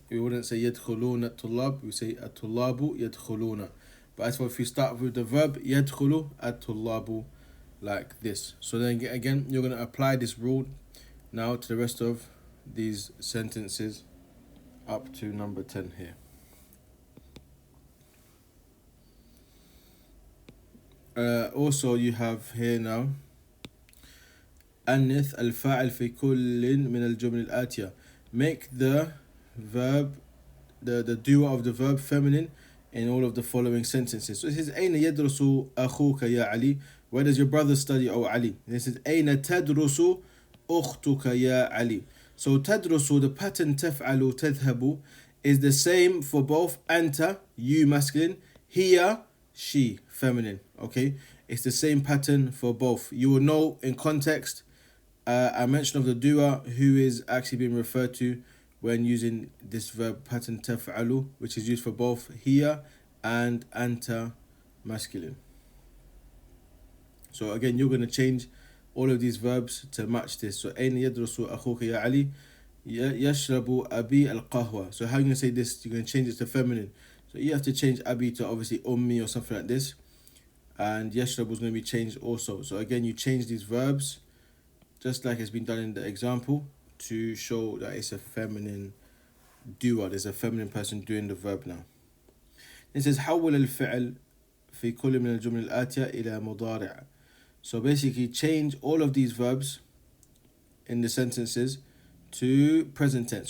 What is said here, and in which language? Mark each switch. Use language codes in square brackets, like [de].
[en] We wouldn't say [ar] يدخلون الطلاب, [en] we say [ar] الطلاب يدخلون. [en] But as for if you start with the verb [ar] يدخل الطلاب, [en] like this. So then again, you're going to apply this rule now to the rest of these sentences up to number 10 here. Also you have here now [ar] أنث الفاعل في كل من الجمل الآتية. [en] Make the verb, the doer of the verb feminine in all of the following sentences. So it says [ar] أين يدرس أخوك يا علي? [en] Where does your brother study, O Ali? And this is [ar] أين تدرس أختك يا علي? [en] So [ar] تدرس, [en] the pattern [ar] تفعل تذهب, [en] is the same for both [ar] أنت, [en] you masculine, [ar] هي, [en] she feminine. Okay, it's the same pattern for both. You will know in context I mention of the doer who is actually being referred to when using this verb pattern [ar] تفعل, [en] which is used for both [ar] هي [en] and [ar] أنت [en] masculine. So again, you're going to change all of these verbs to match this. So [ar] أين يدرس أخوك يا علي? يشرب أبي القهوة. [en] So how are you going to say this? You're going to change it to feminine. So you have to change Abi to obviously Ummi or something like this. And Yashrab was going to be changed also. So again, you change these verbs just like it's been done in the example to show that it's a feminine doer. There's a feminine person doing the verb now. It says [ar] حول الفعل في كل من الجمل الآتية إلى مضارع. [en] So basically change all of these verbs in the sentences to present tense.